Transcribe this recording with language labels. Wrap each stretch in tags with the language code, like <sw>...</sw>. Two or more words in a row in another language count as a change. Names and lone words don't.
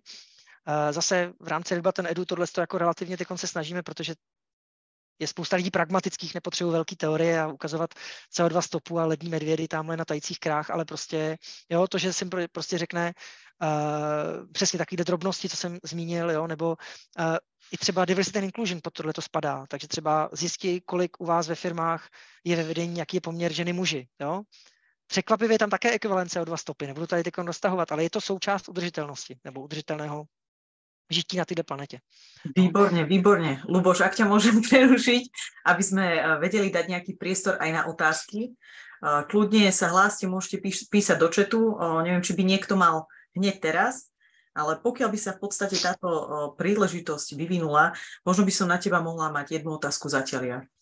<cs>Zase v rámci Red Button Edu tohle jako relativně teď se snažíme, protože je spousta lidí pragmatických, nepotřebují velké teorie a ukazovat CO2 stopu a lední medvědy tamhle na tajících krách, ale prostě, jo, to, že jsem prostě řekne přesně takovýhle drobnosti, co jsem zmínil, jo, nebo i třeba</cs> <en>diversity and inclusion</en> <cs>pod tohle to spadá, takže třeba zjistí, kolik u vás ve firmách je ve vedení, jaký je poměr ženy muži, jo. Překvapivě je tam také ekvivalent CO2 stopy, nebudu tady teď roztahovat, ale je to součást udržitelnosti nebo udržitelného žití na této planete.</cs> <sk>Výborne. Luboš, ak ťa môžem prerušiť, aby sme vedeli dať nejaký priestor aj na otázky, kľudne sa hláste, môžete písať do chatu, neviem, či by niekto mal hneď teraz, ale pokiaľ by sa v podstate táto príležitosť vyvinula, možno by som na teba mohla mať jednu otázku zatiaľ ja.</sk>